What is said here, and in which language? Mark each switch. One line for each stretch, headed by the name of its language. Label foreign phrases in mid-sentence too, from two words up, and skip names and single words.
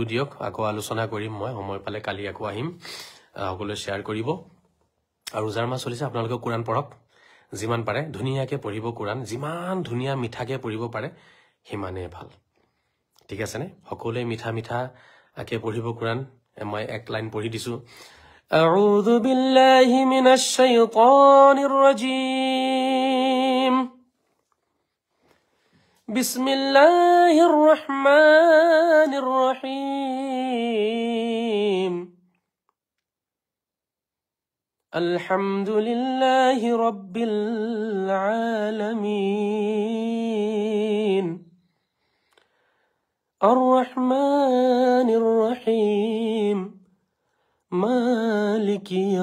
Assamese: দিয়ক আকৌ আলোচনা কৰিম মই সময় পালে কালি আকৌ আহিম সকলোৱে শেয়াৰ কৰিব আৰু জাৰমা চলিছে আপোনালোকে কুৰাণ পঢ়ক যিমান পাৰে ধুনিয়াকে পঢ়িব কুৰাণ যিমান ধুনিয়া মিঠাকে পঢ়িব পাৰে হিমানে ভাল ঠিক আছে নে সকলোৱে মিঠা আকে পঢ়িব কুৰাণ মই এক লাইন পঢ়ি দিছো
Arabic: أعوذ بالله من الشيطان الرجيم بسم الله الرحمن الرحيم الحمد لله رب العالمين الرحمن الرحيم مالك